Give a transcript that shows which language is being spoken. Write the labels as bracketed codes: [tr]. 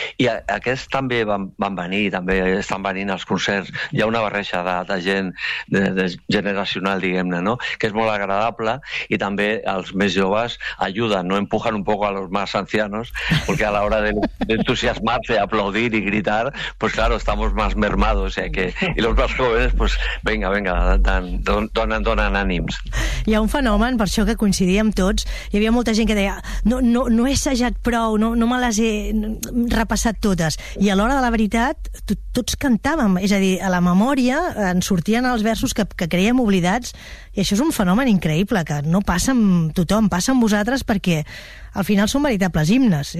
[ca] I aquests també van venir, també estan venint als concerts. Hi ha una barreja de gent de generacional, diguem-ne, no? Que és molt agradable, i també els més joves ajuden, [es] no empujan un poc a los más ancianos, [ca] perquè a l'hora d'entusiasmar-se, aplaudir i gritar, [es] pues claro, estamos más mermados. O sea que, y los más jóvenes, pues venga, [ca] donen ànims. Hi ha un fenomen, per això que coincidíem tots, hi havia molta gent que deia no he assajat prou, no me les he repassat totes, i a l'hora de la veritat tots cantàvem, és a dir, a la memòria en sortien els versos que creiem oblidats, i això és un fenomen increïble que no passa amb tothom, passa amb vosaltres, perquè al final són veritables himnes.